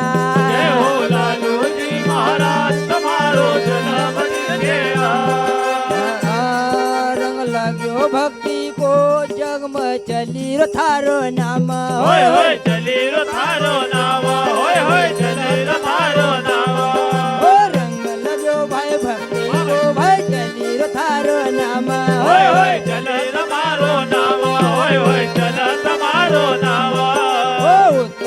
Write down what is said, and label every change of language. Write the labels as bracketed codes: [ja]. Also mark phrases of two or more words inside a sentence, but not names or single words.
[gu] જય હો લાલુજી મહારાજ તમારો જન્મદિન છે આજ [raj] रंग लाग्यो भक्ति को जग में चली रो थारो नाम होय होय चली रो थारो नाम होय होय चली रो थारो नाम ओ रंग लगो भाई भक्ति को भाई चली रो थारो नाम [gu] હોય હોય ચલે તમારો નામ હોય હોય ચલ તમારો નામ ओ